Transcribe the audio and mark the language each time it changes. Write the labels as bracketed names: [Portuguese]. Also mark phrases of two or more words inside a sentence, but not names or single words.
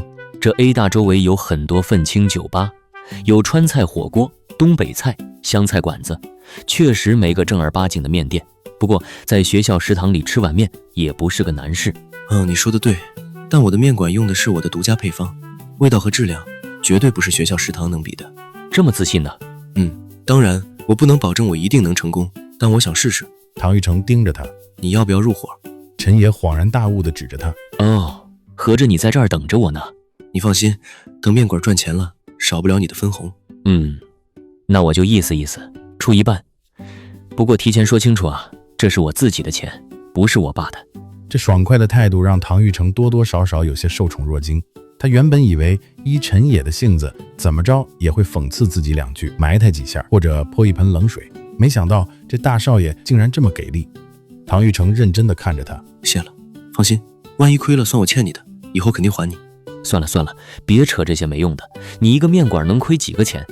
[Chinese] 這 A 大周圍有很多愤青酒吧，有川菜火鍋、東北菜、湘菜館子，確實沒個正兒八經的麵店。不過在學校食堂裡吃碗麵也不是個難事。你說的對，但我的麵館用的是我的獨家配方，味道和質量絕對不是學校食堂能比的。這麼自信呢？當然我不能保證我一定能成功，但我想試試。唐玉成盯着他，你要不要入伙？陳野恍然大悟地指着他，合着你在這兒等着我呢？你放心，等麵館賺錢了，少不了你的分紅。那我就意思意思，出一半。不過提前說清楚啊，這是我自己的錢，不是我爸的。這爽快的態度讓唐玉成多多少少有些受寵若驚。他原本以為依陳野的性子，怎麼着也會諷刺自己兩句，埋汰幾下，或者潑一盆冷水。沒想到這大少爺竟然這麼給力。唐玉成認真地看着他，謝了，放心，萬一虧了算我欠你的，以後肯定還你。算了，別扯這些沒用的。你一個麵館能虧幾個錢？